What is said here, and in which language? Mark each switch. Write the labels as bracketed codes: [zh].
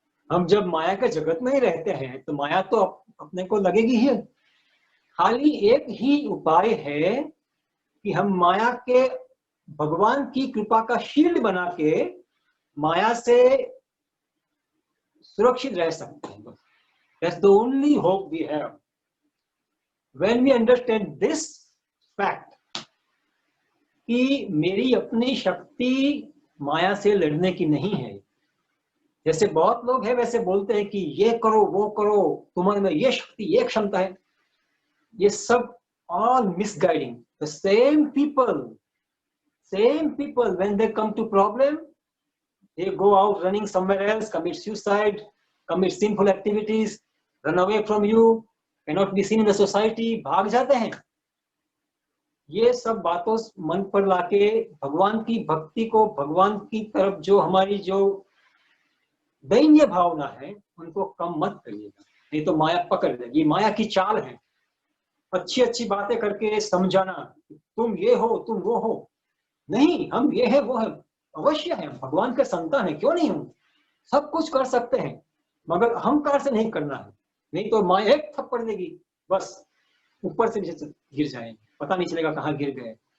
[hi] हम जब माया के जगत में ही रहते हैं तो माया तो अपने को लगेगी ही। खाली एक ही उपाय है कि हम माया के भगवान की कृपा का शील्ड बना के माया से सुरक्षित रह सकते हैं। [en] That's the only hope we have. When we understand this fact [hi] कि मेरी अपनी शक्ति माया से लड़ने की नहीं है। जैसे बहुत लोग हैं वैसे बोलते हैं कि ये करो वो करो, तुम्हारे में ये शक्ति ये क्षमता है, ये सब [en] all misguiding. The same people when they come to problem, they go out running somewhere else, commit suicide, commit sinful activities, run away from you, cannot be seen in the society, [hi] भाग जाते हैं। ये सब बातों मन पर लाके भगवान की भक्ति को, भगवान की तरफ जो हमारी जो दैन्य भावना है उनको कम मत करिएगा, नहीं तो माया पकड़ लेगी। माया की चाल है अच्छी अच्छी बातें करके समझाना, तुम ये हो तुम वो हो, नहीं हम ये है वो है, अवश्य है, भगवान के संतान है, क्यों नहीं हूं, सब कुछ कर सकते हैं, मगर अहंकार से नहीं करना है, नहीं तो माया एक थप्पड़ देगी, बस ऊपर से नीचे गिर जाएंगे, पता नहीं चलेगा कहाँ गिर गए।